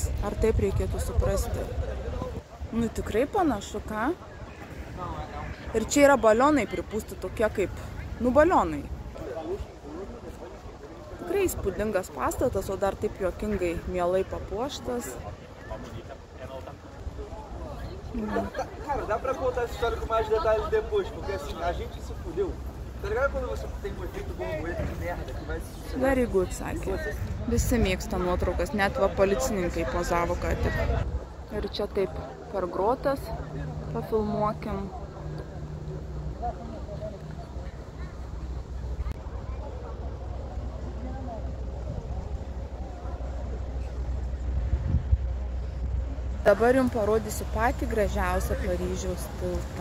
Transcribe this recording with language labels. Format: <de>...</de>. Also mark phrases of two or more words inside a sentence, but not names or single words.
<lt>Ar taip reikėtų suprasti? Nu tikrai panašu, ką? Ir čia yra balionai pripūsti tokie kaip, nu balionai. Tikrai įspūdingas pastatas, o dar taip juokingai mielai papuoštas.</lt> <pt>Cara, dá pra contar essa história com mais detalhes depois, porque assim, a gente se fudeu. Tá ligado quando você tem um efeito borboleta de merda que vai se suceder?</pt> <en>Very good,</en> <lt>sakė. Visi mėgsta nuotraukas, net va policininkai pozavo ką tik. Ir čia taip per grotas pafilmuokim. Dabar jums parodysiu patį gražiausią Paryžiaus tiltą.</lt>